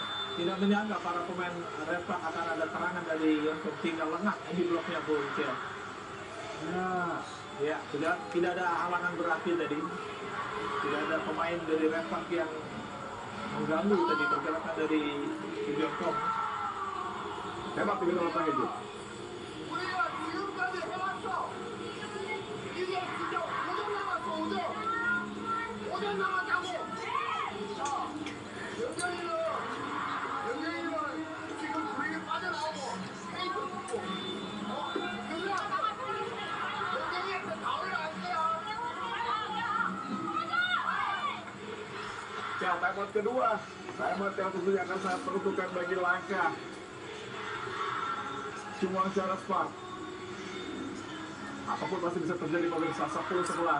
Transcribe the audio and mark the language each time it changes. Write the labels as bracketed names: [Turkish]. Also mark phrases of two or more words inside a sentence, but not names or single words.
[Indonesian] Tidak menyangka para pemain Repak akan ada serangan dari Yonsok, tinggal lengah di bloknya Bukit. Nah, Ya, tidak ada halangan berarti tadi. Tidak ada pemain dari Redpark yang mengganggu tadi pergerakan dari Kim Yong-kong. tembak 3 itu. [Korean] 우리가 지금까지 해왔어. 이게 진짜 5점 남았어, 5점. 5점 남았다고. 자, 영경이는 지금 분위기 빠져나오고 페이크 붙고. 영경이한테 다 올라갈 거야. [Indonesian] Ya, timeout kedua. Timeout yang tentunya akan sangat menentukan bagi langkah Chungwon Charles Park. Apapun masih bisa terjadi pemirsa 10-11.